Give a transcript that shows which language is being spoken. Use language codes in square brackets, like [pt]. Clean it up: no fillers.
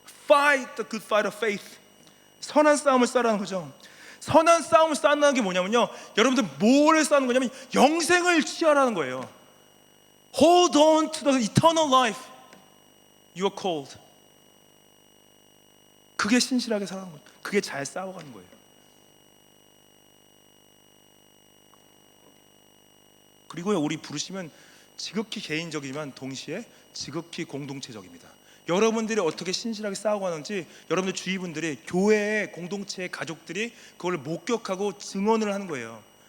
[en] Fight the good fight of faith. [ko] 선한 싸움을 싸라는 거죠. 선한 싸움을 싸는 게 뭐냐면요, 여러분들 뭐를 싸는 거냐면 영생을 취하라는 거예요. [en] Hold on to the eternal life you are called. [ko] 그게 신실하게 살아가는 거예요. 그게 잘 싸워가는 거예요. 그리고요, 우리 부르시면 지극히 개인적이지만 동시에 지극히 공동체적입니다. 여러분들이 어떻게 신실하게 싸워가는지 여러분들 주위 분들이, 교회의 공동체의 가족들이 그걸 목격하고 증언을 하는 거예요.